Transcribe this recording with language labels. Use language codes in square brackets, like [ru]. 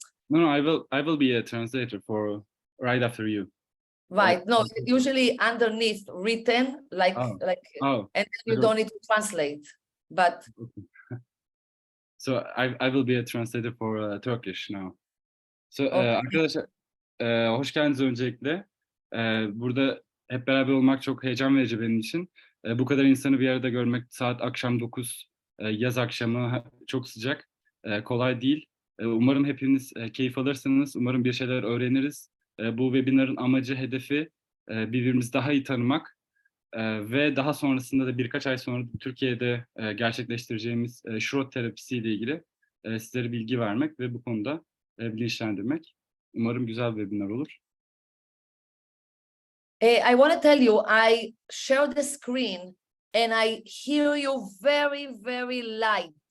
[en] No, I will be a translator for right after you. Right. No, usually underneath written, like, and then you don't need to translate. But so I will be a translator for Turkish now. [tr] So arkadaşlar hoş geldiniz öncelikle. Burada hep beraber olmak çok heyecan verici benim için. Bu kadar insanı bir arada görmek, saat akşam 9, yaz akşamı çok sıcak, kolay değil. Umarım hepiniz keyif alırsınız, umarım bir şeyler öğreniriz. Bu webinarın amacı, hedefi birbirimizi daha iyi tanımak ve daha sonrasında da birkaç ay sonra Türkiye'de gerçekleştireceğimiz şrot terapisi ile ilgili sizlere bilgi vermek ve bu konuda bilinçlendirmek. Umarım güzel bir webinar olur. [en] I want to tell you, I share the screen and I hear you very, very light.